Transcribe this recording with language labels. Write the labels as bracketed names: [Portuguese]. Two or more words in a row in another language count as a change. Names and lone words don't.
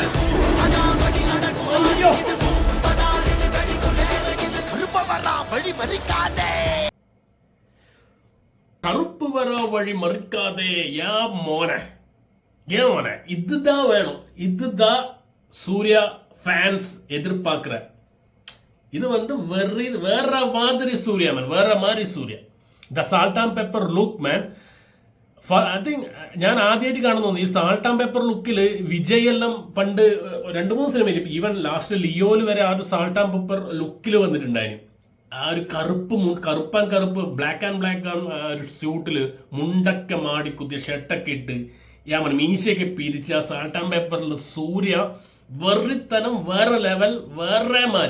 [Tamil] Ayyo. கருப்பு வர வழி மறுக்காதே. யா மோனே, ஏன் மோனே, இதுதான் வேணும். இதுதான் சூர்யா ஃபேன்ஸ் எதிர்பார்க்கிற. இது வேற மாதிரி சூர்யா மேன், வேற மாதிரி சூர்யா. [English] The salt and pepper look man. I think [Malayalam] ഞാൻ ആദ്യമായിട്ട് കാണുന്നു ഈ [English] salt and pepper [Malayalam] ലുക്കിൽ വിജയ് എല്ലാം പണ്ട് 2-3 സിനിമയിൽ, [English] even last [Malayalam] ലിയോയിൽ വരെ ആ ഒരു [English] salt and pepper [Malayalam] ലുക്കിൽ വന്നിട്ടുണ്ടായിരുന്നു. ആ ഒരു കറുപ്പ് [English] black and black [Malayalam] ഒരു സ്യൂട്ടില് മുണ്ടൊക്കെ മാടി കുത്തിയ ഷർട്ടൊക്കെ ഇട്ട് മീശയൊക്കെ പിരിച്ച് ആ [English] salt and pepper [Malayalam] സൂര്യ വെറിത്തനം വേറെ ലെവൽ, വേറെ മാറി.